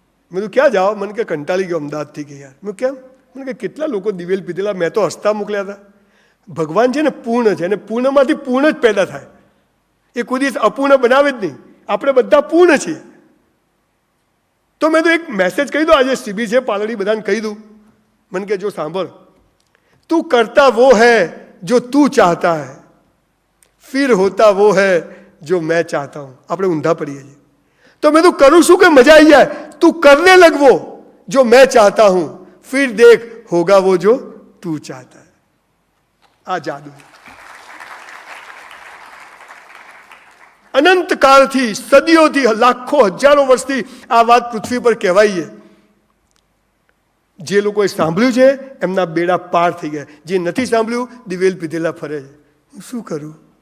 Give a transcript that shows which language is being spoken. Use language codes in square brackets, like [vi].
[gu] મેં કીધું ક્યાં જાઓ? મને કે કંટાળી ગયો અમદાવાદથી. કે યાર. મેં કેમ? મને કે કેટલા લોકો દિવેલ પીધેલા, મેં તો હસતા મોકલ્યા હતા. ભગવાન છે ને પૂર્ણ છે, અને પૂર્ણમાંથી પૂર્ણ જ પેદા થાય. એ કોઈ દિવસ અપૂર્ણ બનાવે જ નહીં. આપણે બધા પૂર્ણ છીએ. તો મેં તો એક મેસેજ કહી દો, આજે શિબિર છે પાલડી, બધાને કહી દઉં. મને કે જો સાંભળ, તું કરતા [hi] वो है जो तू चाहता है, फिर होता वो है जो मैं चाहता हूं. [gu] આપણે ઊંધા પડીએ છીએ. તો મેં તું કરું શું કે મજા આવી જાય? તું કરને [hi] लग वो जो मैं चाहता हूं, फिर देख होगा वो जो तू चाहता है. [gu] આ જાદુ. અનંત કાળથી, સદીઓથી, લાખો હજારો વર્ષથી આ વાત પૃથ્વી પર કહેવાય છે. જે લોકોએ સાંભળ્યું છે એમના બેડા પાર થઈ ગયા. જે નથી સાંભળ્યું દિવેલ પીધેલા ફરે છે. શું કરું?